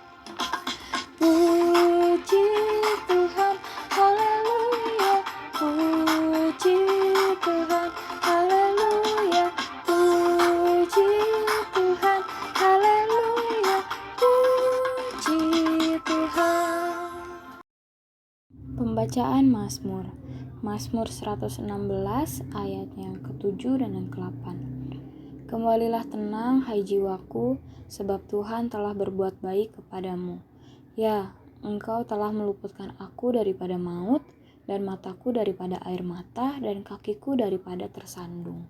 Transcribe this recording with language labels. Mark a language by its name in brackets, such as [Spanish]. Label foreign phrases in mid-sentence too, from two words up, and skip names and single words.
[Indonesian] Puji Tuhan, haleluya, puji Tuhan, haleluya, puji Tuhan, haleluya, puji Tuhan. Pembacaan Mazmur. Mazmur 116 ayat yang ke-7 dan yang ke-8. Kembalilah tenang hai jiwaku, sebab Tuhan telah berbuat baik kepadamu. Ya, Engkau telah meluputkan aku daripada maut, dan mataku daripada air mata, dan kakiku daripada tersandung.